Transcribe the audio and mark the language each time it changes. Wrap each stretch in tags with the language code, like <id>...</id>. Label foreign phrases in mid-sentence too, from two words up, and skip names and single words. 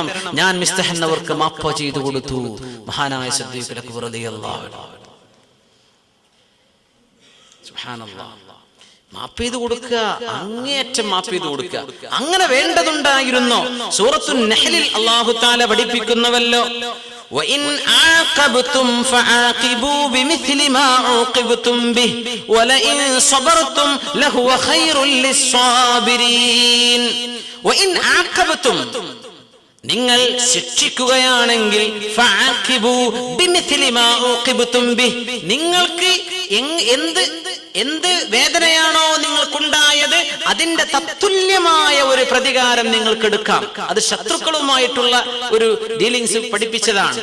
<ml>ഞാൻ മിസ്തഹന്നവർക്ക് മാപ്പ് ചെയ്തു കൊടുത്തു. മഹാനായ സിദ്ദീഖുൽ അക്ബർ</ml> <ar>رضي الله عنه.</ar> <ml>സുബ്ഹാനല്ലാഹ്. മാപ്പ് ചെയ്തു കൊടുക്കുക, അങ്ങേയറ്റം മാപ്പ് ചെയ്തു കൊടുക്കുക. അങ്ങനെ വേണ്ടതുണ്ടായിരുന്നു. സൂറത്തുൻ നഹ്ലിൽ</ml> <ar>الله تعالى</ar> <ml>പഠിപ്പിക്കുന്നുവല്ലോ,</ml> <ar>وَإِنْ عَاقَبْتُمْ فَعَاقِبُوا بِمِثْلِ مَا عُوقِبْتُمْ بِهِ وَلَئِنْ صَبَرْتُمْ لَهُوَ خَيْرٌ لِلصَّابِرِينَ. وَإِنْ عَاقَبْتُمْ,</ar> <ml>നിങ്ങൾ ശിക്ഷിക്കുകയാണെങ്കിൽ</ml> <ar>فعاقبوا بمثل ما عوقبتم به,</ar> <ml>നിങ്ങൾക്ക് എന്ത് വേദനയാണോ നിങ്ങൾക്കുണ്ടായത് അതിന്റെ തത്തുല്യമായ ഒരു പ്രതികാരം നിങ്ങൾക്ക് എടുക്കാം. അത് ശത്രുക്കളുമായിട്ടുള്ള ഒരു ഡീലിങ്സ് പഠിപ്പിച്ചതാണ്.</ml>